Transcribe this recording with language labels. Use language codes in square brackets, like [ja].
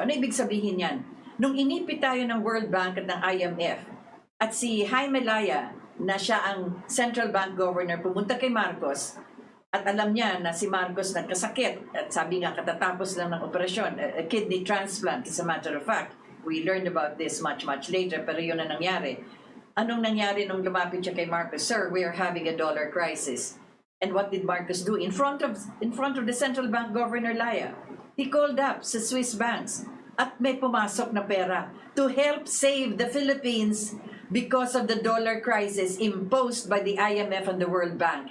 [tl] Ano ibig sabihin yan? Nung inipit tayo ng World Bank at ng IMF at si Jaime Laya na siya ang Central Bank Governor pumunta kay Marcos at alam niya na si Marcos nagkasakit at sabi nga katatapos lang ng operasyon, [en] a kidney transplant as a matter of fact. We learned about this much later [tl] pero yun na nangyari. Anong nangyari nung lumapit siya kay Marcos? [en] Sir, we are having a dollar crisis. And what did Marcos do? In front of the Central Bank Governor Laya, he called up [tl] sa Swiss banks at may pumasok na pera [en] to help save the Philippines because of the dollar crisis imposed by the IMF and the World Bank.